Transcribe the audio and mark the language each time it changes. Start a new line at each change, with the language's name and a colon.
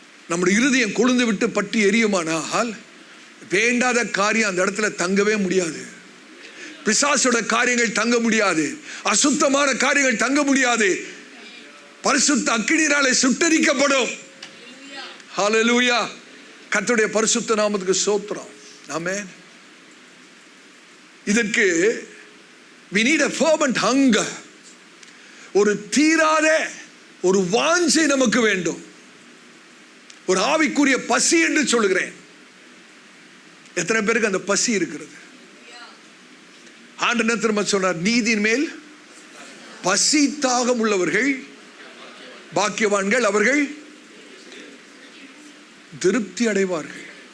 Tamil: நம்முடைய இருதயம் கொழுந்து விட்டு பற்றி எரியுமானால் வேண்டாத காரியம் அந்த இடத்துல தங்கவே முடியாது. பிசாசோட காரியங்கள் தங்க முடியாது, அசுத்தமான காரியங்கள் தங்க முடியாது. பரிசுத்த அக்கினியாலே சுட்டரிக்கப்படும். ஹல்லேலூயா. கர்த்தருடைய பரிசுத்த நாமத்துக்கு ஸ்தோத்திரம். ஆமென். இதற்கு
English: we need a fervent hunger.
Tamil: ஒரு தீராத ஒரு வாஞ்சை நமக்கு வேண்டும், ஒரு ஆவிக்குரிய பசி என்று சொல்லுகிறேன். எத்தனை பேருக்கு அந்த பசி இருக்கிறது? ஆண்டவர் திரும்ப சொன்னார், நீதியின் மேல் பசி தாகம் உள்ளவர்கள் பாக்கியவான்கள், அவர்கள் திருப்தி அடைவார்கள்.